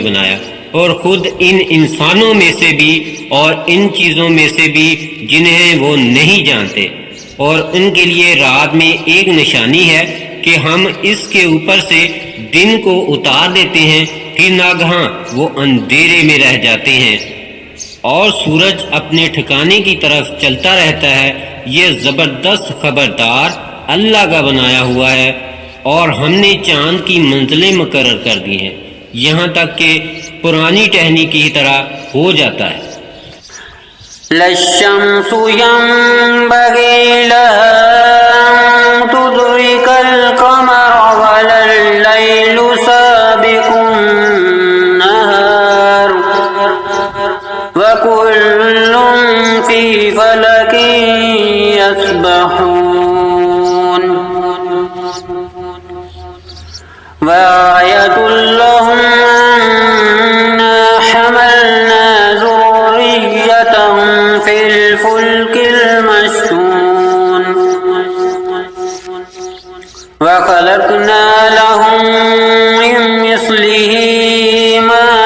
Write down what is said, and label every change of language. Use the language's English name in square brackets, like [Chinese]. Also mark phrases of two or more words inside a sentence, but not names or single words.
[Hindi] बनाया, और खुद इन इंसानों में से भी और इन चीजों में से भी जिन्हें वो नहीं जानते, और उनके लिए रात में एक निशानी है कि हम इसके ऊपर से दिन को उतार देते हैं फिर नागहां वो अंधेरे में रह जाते हैं और सूरज अपने ठिकाने की तरफ चलता रहता है। ये जबरदस्त खबरदार अल्लाह का बनाया हुआ है और हमने चांद की मंजिलें मुकर्रर कर दी हैं, यहाँ तक कि पुरानी टहनी की तरह हो जाता है। [Arabic] الشمس ينبغي لها أن تدرك القمر ولا الليل سابق النهار وكل في فلك يسبحون وآية لهم أنا حملنا ذريتهم في الفلك المشحون وخلقنا لهم من مثله ما